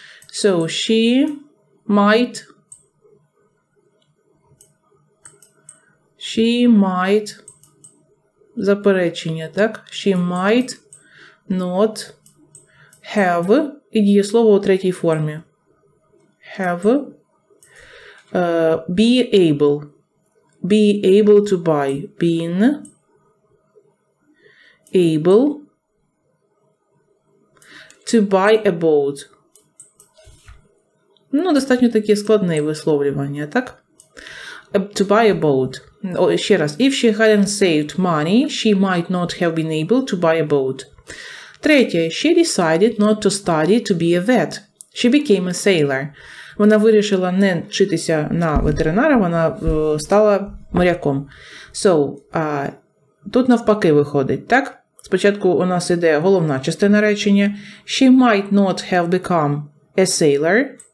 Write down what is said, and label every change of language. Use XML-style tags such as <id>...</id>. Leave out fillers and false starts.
<en>So she might,</en> <uk>заперечення, так?</uk> <en>She might not have,</en> <uk>і дієслово у третій формі.</uk> <en>Have, be able to buy, been able to buy a boat.</en> <uk>Ну, достатньо таке складне висловлювання, так?</uk> <en>To buy a boat.</en> <uk>Ще раз.</uk> <en>If she hadn't saved money, she might not have been able to buy a boat.</en> <uk>Третє.</uk> <en>She decided not to study to be a vet. She became a sailor.</en> <uk>Вона вирішила не вчитися на ветеринара, вона стала моряком. So, тут навпаки виходить, так? Спочатку у нас іде головна частина речення.</uk> <en>She might not have become a sailor.</en>